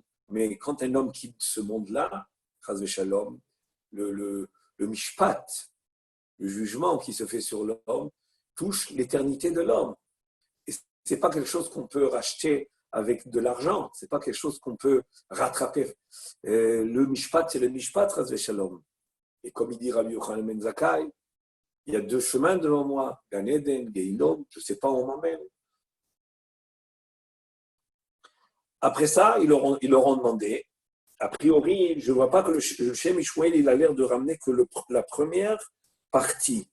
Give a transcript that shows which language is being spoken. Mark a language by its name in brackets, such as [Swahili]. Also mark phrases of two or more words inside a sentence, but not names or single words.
[French] Mais quand un homme quitte ce monde-là, [Hebrew] חס ושלום, [French] le mishpat, le jugement qui se fait sur l'homme, touche l'éternité de l'homme. Et ce n'est pas quelque chose qu'on peut racheter avec de l'argent, ce n'est pas quelque chose qu'on peut rattraper. Le mishpat, c'est le mishpat, [Hebrew] חס ושלום. [French] Et comme il dit Rabbi Yochanan ben Zakkai, il y a deux chemins devant moi, Gan Eden, Gehinom, je ne sais pas où on m'emmène. Après ça, ils leur ont demandé, a priori, je ne vois pas que le Shem Ishmael, il a l'air de ramener que la première partie.